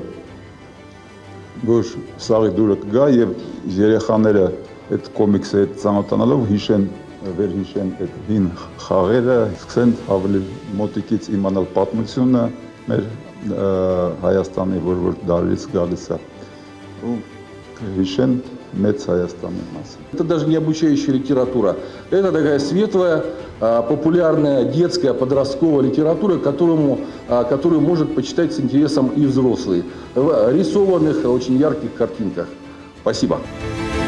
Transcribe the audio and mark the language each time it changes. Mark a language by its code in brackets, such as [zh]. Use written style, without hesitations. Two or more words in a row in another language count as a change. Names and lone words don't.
[hy] որ սաղի դուրը կգա եւ երեխաները այդ կոմիքսը հետ ծանոթանալով վերհիշեն այդ հին խաղերը, սկսեն ավելի մոտիկից իմանալ պատմությունը մեր Հայաստանի, որ դարից գալիս է, ու հիշեն մեծ Հայաստանի մասին։ [ru] Это даже не обучающая литература. Это такая светлая, популярная детская, подростковая литература, которую может почитать с интересом и взрослый. В рисованных, очень ярких картинках. Спасибо.